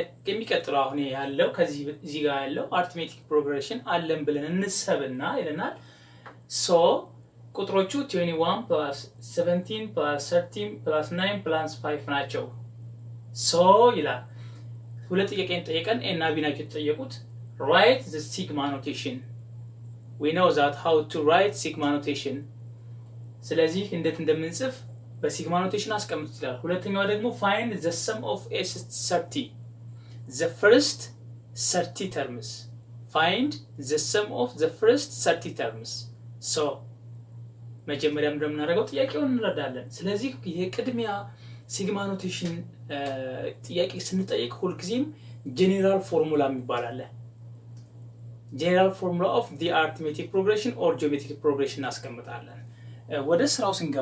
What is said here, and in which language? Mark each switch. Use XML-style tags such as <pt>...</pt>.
<am>የሚቀጥለው አሁን ያለው ከዚህ ጋር ያለው arithmetic progression አለን ብለን እንሰብና ይለናል። so ቁጥሮቹ 21 plus 17 plus 13 plus 9 plus 5 ናቸው። so ይላል ሁለት ጥያቄን ጠይቀን እና ቢናቸው ተጠየቁት</am> <en>write the sigma notation. we know that how to write sigma notation.</en> <am>ስለዚህ እንዴት እንደምንጽፍ በሲግማ ኖቴሽን አስቀምጥ ይላል። ሁለተኛው ደግሞ</am> <en>find the sum of s30 the first 30 terms. find the sum of the first 30 terms.</en> <am>so መጀመሪያ እንደምናደርገው ጥያቄውን እንረዳለን። ስለዚህ የቅድሚያ ሲግማ ኖቴሽን ጥያቄ ስንጠይቅ ሁልጊዜም ጄኔራል ፎርሙላ የሚባል አለ። ጄኔራል ፎርሙላ ኦፍ</am> <en>the arithmetic progression or geometric progression</en> <am>እናስቀምጣለን። ወደ ስራው</am>